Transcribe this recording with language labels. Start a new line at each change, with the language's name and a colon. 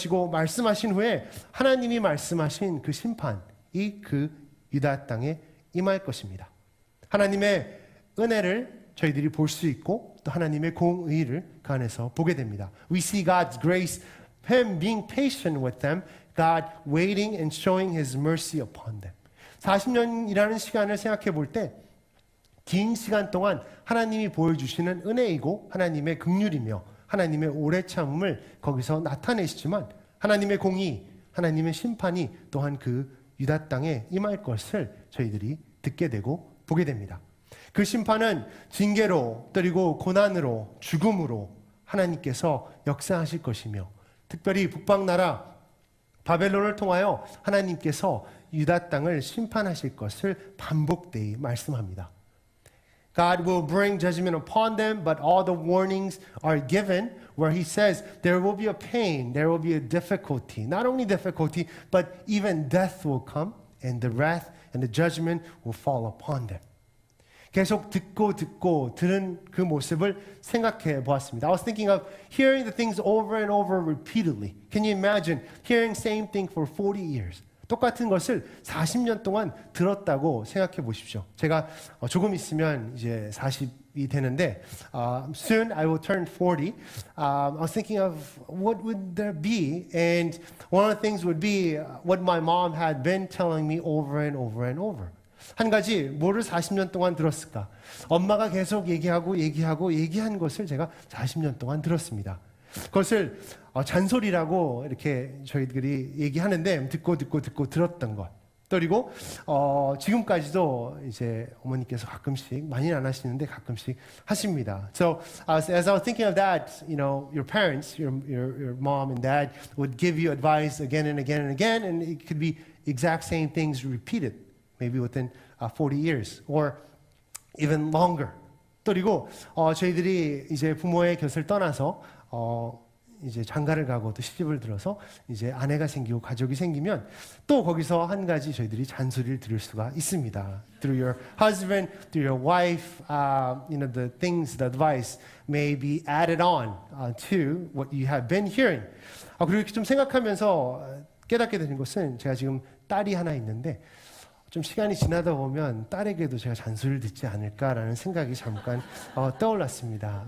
Korean: 말씀하신 후에 하나님이 말씀하신 그 심판이 그 유다 땅에 임할 것입니다. 하나님의 은혜를 저희들이 볼 수 있고 또 하나님의 공의를 그 안에서 보게 됩니다.
English: We see God's grace, Him being patient with them, God waiting and showing His mercy upon them.
Korean: 40년이라는 시간을 생각해 볼 때 긴 시간 동안 하나님이 보여주시는 은혜이고 하나님의 긍휼이며 하나님의 오래 참음을 거기서 나타내시지만 하나님의 공의, 하나님의 심판이 또한 그 유다 땅에 임할 것을 저희들이 듣게 되고 보게 됩니다. 그 심판은 징계로 그리고 고난으로 죽음으로 하나님께서 역사하실 것이며 특별히 북방나라 바벨론을 통하여 하나님께서 유다 땅을 심판하실 것을 반복되이 말씀합니다.
English: God will bring judgment upon them, but all the warnings are given where He says there will be a pain, there will be a difficulty. Not only difficulty, but even death will come, and the wrath and the judgment will fall upon them.
Korean: 계속 듣고 들은 그 모습을 생각해 보았습니다.
English: I was thinking of hearing the things over and over repeatedly. Can you imagine hearing same thing for 40 years?
Korean: 똑같은 것을 40년 동안 들었다고 생각해 보십시오. 제가 조금 있으면 이제 40이 되는데
English: soon I will turn 40. I was thinking of what would there be, and one of the things would be what my mom had been telling me over and over and over.
Korean: 한 가지 뭐를 40년 동안 들었을까? 엄마가 계속 얘기한 것을 제가 40년 동안 들었습니다. 그것을 잔소리라고 이렇게 저희들이 얘기하는데 듣고 들었던 것. 그리고 지금까지도 이제 어머니께서 가끔씩 많이는 안 하시는데 가끔씩 하십니다.
English: So as I was thinking of that, your parents, your mom and dad would give you advice again and again and again, and it could be exact same things repeated, maybe within 40 years or even longer.
Korean: 그리고 저희들이 이제 부모의 곁을 떠나서 이제 장가를 가고 또 시집을 들어서 이제 아내가 생기고 가족이 생기면 또 거기서 한 가지 저희들이 잔소리를 들을 수가 있습니다.
English: Through your husband, through your wife, the things, the advice may be added on to what you have been hearing.
Korean: 그리고 이렇게 좀 생각하면서 깨닫게 되는 것은 제가 지금 딸이 하나 있는데 좀 시간이 지나다 보면 딸에게도 제가 잔소리를 듣지 않을까라는 생각이 잠깐 떠올랐습니다.